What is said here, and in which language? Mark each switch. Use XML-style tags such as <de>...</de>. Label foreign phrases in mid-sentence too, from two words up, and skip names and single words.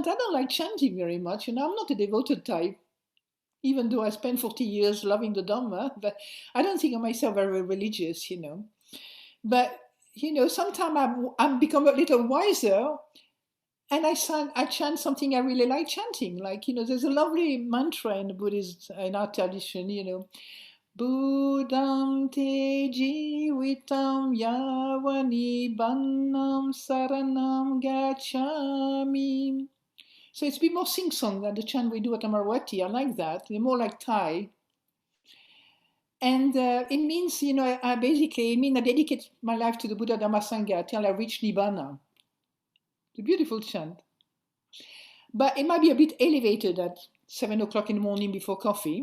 <en>I don't like chanting very much, and I'm not a devoted type, even though I spent 40 years loving the Dhamma, but I don't think of myself very religious, you know. But, you know, sometimes I'm become a little wiser, and I chant something I really like chanting. Like, you know, there's a lovely mantra in the Buddhist, in our tradition, you know,</en> <pi>Buddham te jivitam yavani bannam saranam gacchami.</pi> <en>So it's a bit more sing-song than the chant we do at Amaravati. I like that. They're more like Thai. And it means, I basically, it means I dedicate my life to the Buddha Dhamma Sangha till I reach Nibbana. It's a beautiful chant. But it might be a bit elevated at 7 o'clock in the morning before coffee.</en>